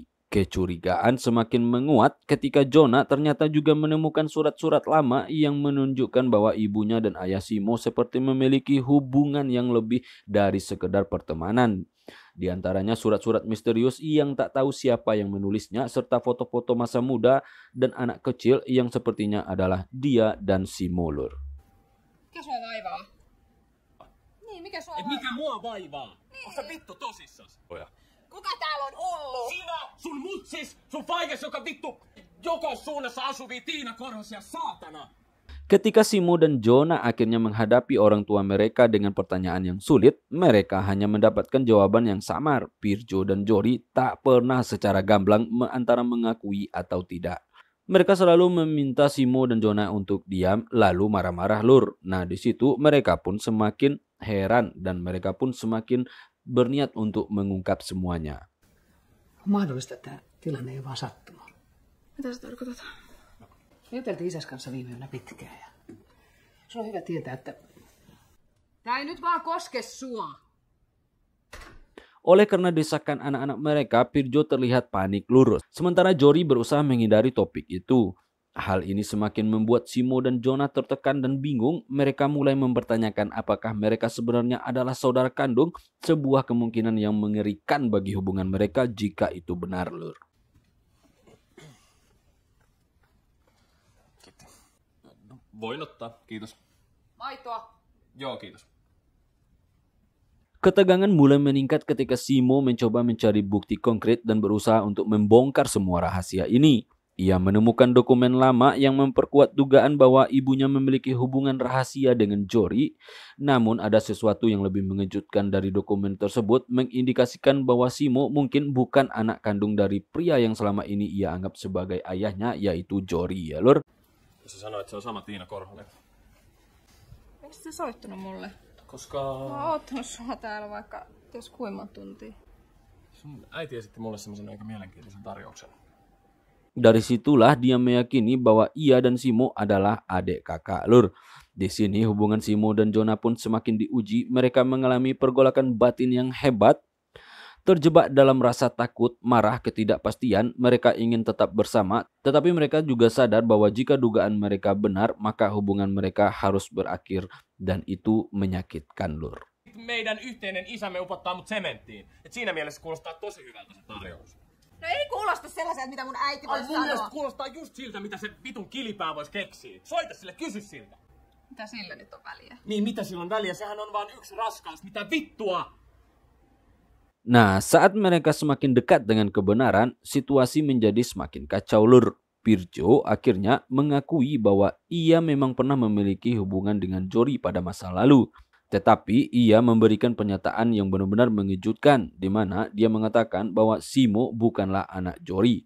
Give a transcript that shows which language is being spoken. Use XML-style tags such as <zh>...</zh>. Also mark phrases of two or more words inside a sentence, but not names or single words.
<id>Kecurigaan semakin menguat ketika Jona ternyata juga menemukan surat-surat lama yang menunjukkan bahwa ibunya dan ayah Simo seperti memiliki hubungan yang lebih dari sekedar pertemanan. Di antaranya surat-surat misterius yang tak tahu siapa yang menulisnya, serta foto-foto masa muda dan anak kecil yang sepertinya adalah dia dan Simo, Lur.</id> <fi>Mikä sua vaivaa? Niin, mikä sua vaivaa? Mikä mua vaivaa? Onko sä vittu tosissas? Kuka täällä on ollut? Sinä, sun mutsis, sun faigas, joka vittu joka suunnassa asuvia Tiina Korhosia, saatana!</fi> <id>Ketika Simo dan Jonah akhirnya menghadapi orang tua mereka dengan pertanyaan yang sulit, mereka hanya mendapatkan jawaban yang samar. Pirjo dan Jory tak pernah secara gamblang antara mengakui atau tidak. Mereka selalu meminta Simo dan Jonah untuk diam, lalu marah-marah, Lur. Nah, di situ mereka pun semakin heran dan mereka pun semakin berniat untuk mengungkap semuanya.</id> <fi>Mahdollista, että tilanne ei vaan sattuma. Mitä se tarkoittaa? Me juteltiin isäs kanssa viime yönä pitkään ja se on hyvä tietää, että Tää ei nyt vaan koske sua.</fi> <id>Oleh karena desakan anak-anak mereka, Pirjo terlihat panik, Lur. Sementara Jory berusaha menghindari topik itu. Hal ini semakin membuat Simo dan Jonah tertekan dan bingung. Mereka mulai mempertanyakan apakah mereka sebenarnya adalah saudara kandung, sebuah kemungkinan yang mengerikan bagi hubungan mereka jika itu benar, Lur.</id> <fi>Voin ottaa, kiitos. Maitoa. Joo, kiitos.</fi> <id>Ketegangan mulai meningkat ketika Simo mencoba mencari bukti konkret dan berusaha untuk membongkar semua rahasia ini. Ia menemukan dokumen lama yang memperkuat dugaan bahwa ibunya memiliki hubungan rahasia dengan Jory. Namun ada sesuatu yang lebih mengejutkan dari dokumen tersebut, mengindikasikan bahwa Simo mungkin bukan anak kandung dari pria yang selama ini ia anggap sebagai ayahnya, yaitu Jory, ya, Lur.</id> <fi>Se sanoi, että se on sama Tiina Korhonen. Miksi sä soittanut mulle? Koska Mä oon oottanut sua täällä vaikka ties kuinka monta tuntia. sun äiti esitti mulle semmoisen aika mielenkiintoisen tarjouksen.</fi> <id>Dari situlah dia meyakini bahwa ia dan Simo adalah adik kakak, Lur. Di sini hubungan Simo dan Jonah pun semakin diuji. Mereka mengalami pergolakan batin yang hebat. Terjebak dalam rasa takut, marah, ketidakpastian, mereka ingin tetap bersama. Tetapi mereka juga sadar bahwa jika dugaan mereka benar, maka hubungan mereka harus berakhir. Dan itu menyakitkan, Lur.</id> <fi>Meidän yhteinen isämme upottaa mut sementtiin. Et siinä mielessä kuulostaa tosi hyvältä se tarjous. No ei kuulosta sellaiselta, mitä mun äiti Ai voisi mun mielestä sanoa. kuulostaa just siltä, mitä se vitun kilipää vois keksiä. Soita sille, kysy siltä. Mitä sillä nyt on väliä? Niin mitä sillä on väliä? Sehän on vaan yksi raskaus. Mitä vittua?</fi> <id>Nah, saat mereka semakin dekat dengan kebenaran, situasi menjadi semakin kacau, Lur. Pirjo akhirnya mengakui bahwa ia memang pernah memiliki hubungan dengan Jory pada masa lalu. Tetapi ia memberikan pernyataan yang benar-benar mengejutkan, di mana dia mengatakan bahwa Simo bukanlah anak Jory.</id>